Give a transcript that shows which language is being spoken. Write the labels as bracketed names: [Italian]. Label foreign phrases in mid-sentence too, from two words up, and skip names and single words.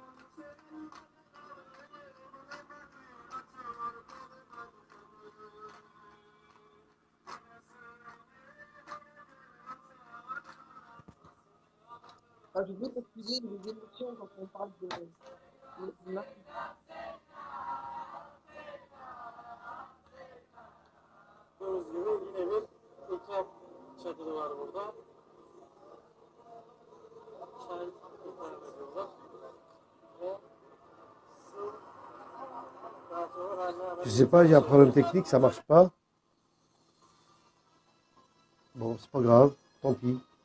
[French] Ah, je veux préciser les émotions quand on parle de Marie. [Turkish] Gördüğünüz gibi yine bir ikram çadırı var burada. Çay ikram ediyorlar. Ve su daha sonra [French] Je sais pas, j'ai un problème technique, ça marche pas. Bon, c'est pas grave, tant pis.